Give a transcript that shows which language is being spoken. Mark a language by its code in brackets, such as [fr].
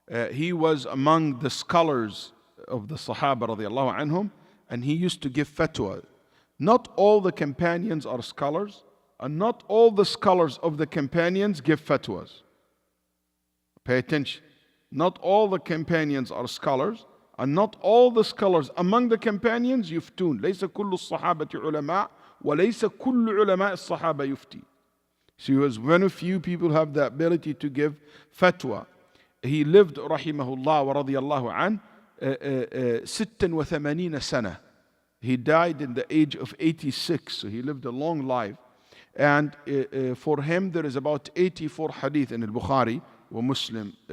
[en] He was among the scholars of the Sahaba radiallahu anhum, and he used to give fatwa. Not all the companions are scholars, and not all the scholars of the companions give fatwas. Pay attention. Not all the companions are scholars, and not all the scholars among the companions [ar] يفتون. ليس كل الصحابة علماء وليس كل علماء الصحابة يفتي. [en] So he was one of few people who have the ability to give fatwa. He lived rahimahullah wa radiyallahu an 86 سنة. He died in the age of 86, so he lived a long life. And for him there is about 84 hadith in al-Bukhari or Muslim.